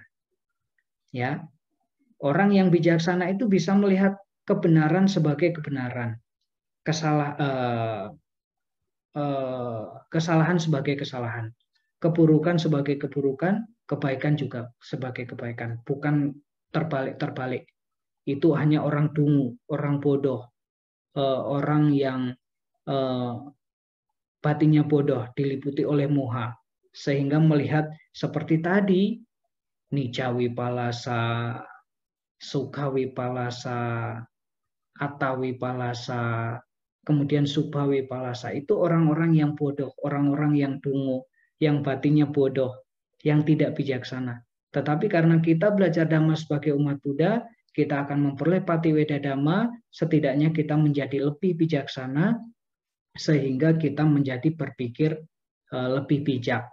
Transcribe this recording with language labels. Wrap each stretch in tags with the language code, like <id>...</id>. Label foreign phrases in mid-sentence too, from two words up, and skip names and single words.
<id>Ya, orang yang bijaksana itu bisa melihat kebenaran sebagai kebenaran, kesalahan sebagai kesalahan, keburukan sebagai keburukan, kebaikan juga sebagai kebaikan, bukan terbalik-terbalik. Itu hanya orang dungu, orang bodoh, orang yang batinnya bodoh, diliputi oleh moha, sehingga melihat seperti tadi,</id> <pi>nicca wipalasa, sukha wipalasa, atta wipalasa, kemudian subha wipalasa.</pi> <id>Itu orang-orang yang bodoh, orang-orang yang dungu, yang batinnya bodoh, yang tidak bijaksana. Tetapi karena kita belajar Dhamma sebagai umat Buddha, kita akan memperoleh</id> <pi>Patiweda Dhamma,</pi> <id>setidaknya kita menjadi lebih bijaksana, sehingga kita menjadi berpikir lebih bijak.</id>